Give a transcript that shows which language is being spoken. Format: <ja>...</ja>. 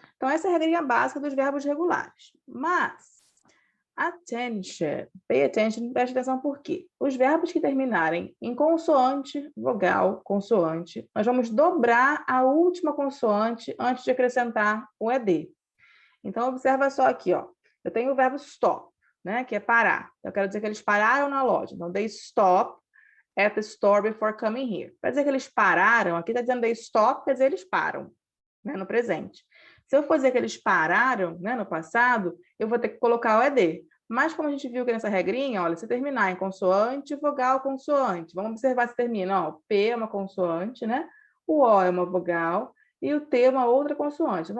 <pt>Então, essa é a regrinha básica dos verbos regulares. Mas,</pt> <en>attention, pay attention,</en> <pt>preste atenção por quê? Os verbos que terminarem em consoante, vogal, consoante, nós vamos dobrar a última consoante antes de acrescentar o ed. Então, observa só aqui, ó. Eu tenho o verbo stop, né, que é parar. Eu quero dizer que eles pararam na loja.</pt> <en>Então, they stop at the store before coming here.</en> <pt>Para dizer que eles pararam, aqui está dizendo</pt> <en>they stop,</en> <pt>quer dizer eles param, né, no presente. Se eu for dizer que eles pararam, né, no passado, eu vou ter que colocar o ed. Mas como a gente viu que nessa regrinha, olha, se terminar em consoante, vogal, consoante. Vamos observar se termina, ó, P é uma consoante, né? O O é uma vogal e o T é uma outra consoante.</pt>